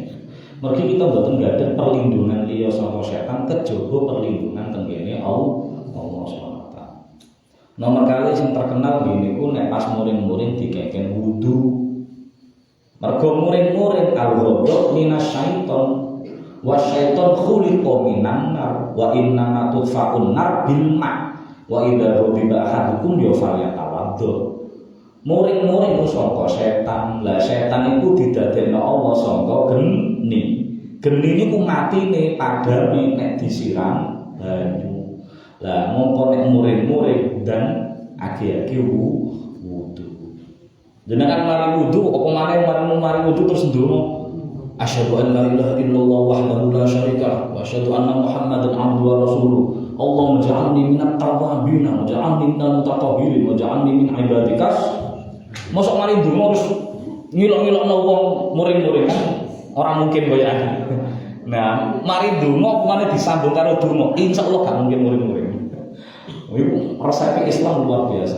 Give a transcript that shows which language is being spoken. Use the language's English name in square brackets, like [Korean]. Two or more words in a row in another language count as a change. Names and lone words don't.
[Javanese] Mergi kita mboten gadah perlindungan liya saka setan kejaba perlindungan tenggene Allah [Arabic] سبحانه وتعالى. [Javanese] Nomor kali sing terkenal niku nek pas muring-muring dikeken wudu. Mergo muring-muring [Arabic] الغضب من الشيطان والشيطان خلق من النار وإن تطفأ النار بالماء وإذا غضب أحدكم يا فليتوضأ. [Javanese] Muring-muring sangka setan. Lah setan iku didadekno Allah sangka geni. Geni niku matine padane nek disiram banyu. Lah mongko nek muring-muring dan agi-agi wudu. Jenengan mari wudu apa maneh mari wudu terus ndonga. [Arabic] أشهد أن لا إله إلا الله وحده لا شريك وأشهد أن محمدا عبده ورسوله. اللهم اجعلني من التوابين واجعلني من المتطهرين واجعلني من عبادك. [Javanese] Mosok mari ndonga terus ngilok-ngilokno wong muring-muring kan ora mungkin kaya aku. Nah, mari ndonga mane disambung karo donga, insyaallah gak mungkin muring-muring. Iku resep Islam luar biasa.